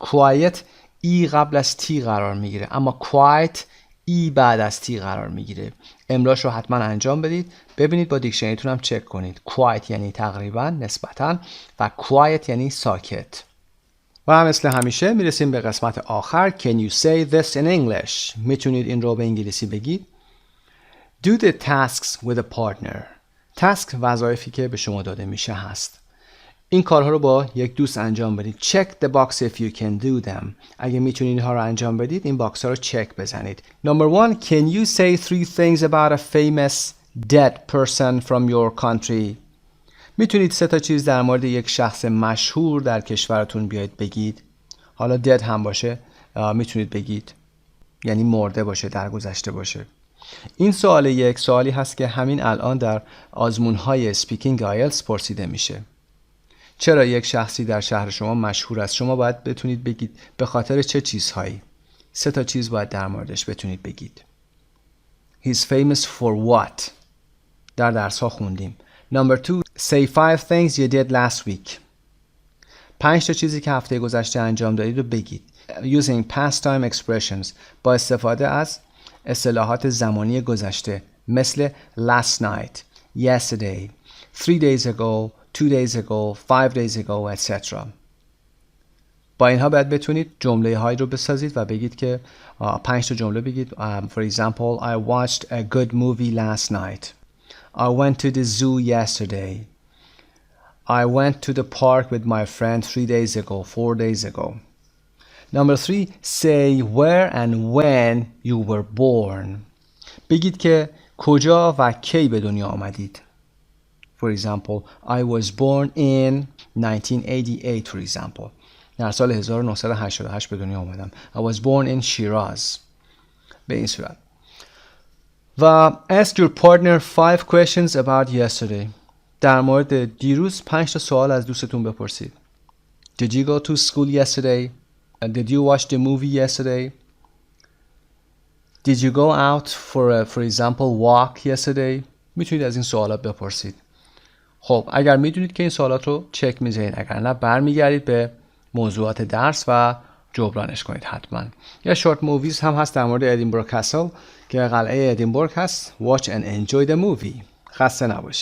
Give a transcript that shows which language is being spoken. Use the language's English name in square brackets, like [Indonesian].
[Persian] quiet ای قبل از تی قرار میگیره، اما quiet ای بعد از تی قرار میگیره. املاش رو حتما انجام بدید. ببینید با دیکشنریتون هم چک کنید. quiet یعنی تقریبا، نسبتا، و quiet یعنی ساکت. و مثل همیشه میرسیم به قسمت آخر. [English] Can you say this in English؟ [Persian] میتونید این رو به انگلیسی بگید. [English] Do the tasks with a partner. [Persian] تاسک وظایفی که به شما داده میشه هست. این کارها رو با یک دوست انجام بدید. [English] Check the box if you can do them. [Persian] اگه میتونید اینها رو انجام بدید این باکس ها رو چک بزنید. [English] Number 1. Can you say 3 things about a famous dead person from your country? [Persian] میتونید 3 تا چیز در مورد یک شخص مشهور در کشورتون بیاید بگید. حالا dead هم باشه میتونید بگید. یعنی مرده باشه، درگذشته باشه. این یک سوالی هست که همین الان در آزمون‌های اسپیکینگ آیلتس پرسیده میشه. چرا یک شخصی در شهر شما مشهور است؟ شما باید بتونید بگید به خاطر چه چیزهایی. 3 تا چیز باید در موردش بتونید بگید. [English] He's famous for what؟ [Persian] در درس ها خوندیم. [English] Number 2. Say 5 things you did last week. [Persian] 5 تا چیزی که هفته گذشته انجام دادید رو بگید. [English] Using past time expressions. [Persian] با استفاده از اصطلاحات زمانی گذشته مثل [English] last night, yesterday, 3 days ago, 2 days ago, 5 days ago, etc. [Persian] با اینها باید بتونید جمله هایی رو بسازید و بگید که 5 تا جمله بگید. [English] For example, I watched a good movie last night. I went to the zoo yesterday. I went to the park with my friend 3 days ago, 4 days ago. Number 3. Say where and when you were born. [Persian] بگید که کجا و کی به دنیا آمدید. [English] For example, I was born in 1988, for example. [Persian] در سال 1988 به دنیا آمدم. [English] I was born in Shiraz. [Persian] به این صورت. [English] و ask your partner 5 questions about yesterday. [Persian] در مورد دیروز 5 تا سوال از دوستتون بپرسید. [English] Did you go to school yesterday? Did you watch the movie yesterday? Did you go out for example, walk yesterday? [Persian] میتونید از این سوالات بپرسید. خب اگر میدونید که این سوالات رو چک میزنید، اگر نه برمیگردید به موضوعات درس و جبرانش کنید حتما. یا شورت موویز هم هست در مورد ادینبرگ کاسل که قلعه ادینبرگ هست. [English] Watch and enjoy the movie. [Persian] خسته نباشید.